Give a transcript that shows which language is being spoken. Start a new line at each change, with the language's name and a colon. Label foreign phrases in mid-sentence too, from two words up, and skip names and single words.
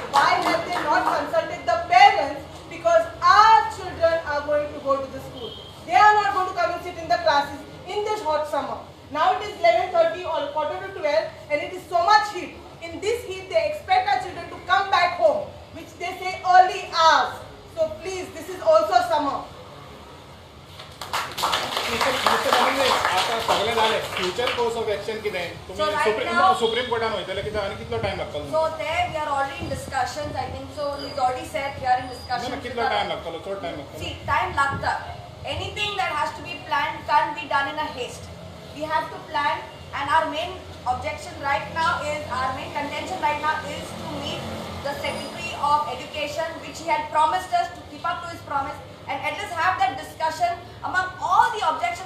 English: Why have they not consulted the parents? Because our children are going to go to the school. They are not going to come and sit in the classes in this hot summer. Now it is 11:30 or 11:45 and it is so much heat. In this heat, they expect our children to come back home, which they say early hours. So please, this is also summer.
Konkani: आता सगळे झाले
English: future course of action
Konkani: कितें
English: So right now-
Konkani: सुप्रीम कोर्टान वयतले कित्याक आनी कितलो टायम लागतलो
English: So there we are already in discussions. I think so. He's already said here in discussions.
Konkani: कितलो टायम लागतलो चड टायम लागतलो
English: See, time lagta. Anything that has to be planned can't be done in a haste. We have to plan, and our main objection right now is, our main contention right now is to meet the Secretary of Education, which he had promised us to keep up to his promise, and at least have that discussion among all the objections.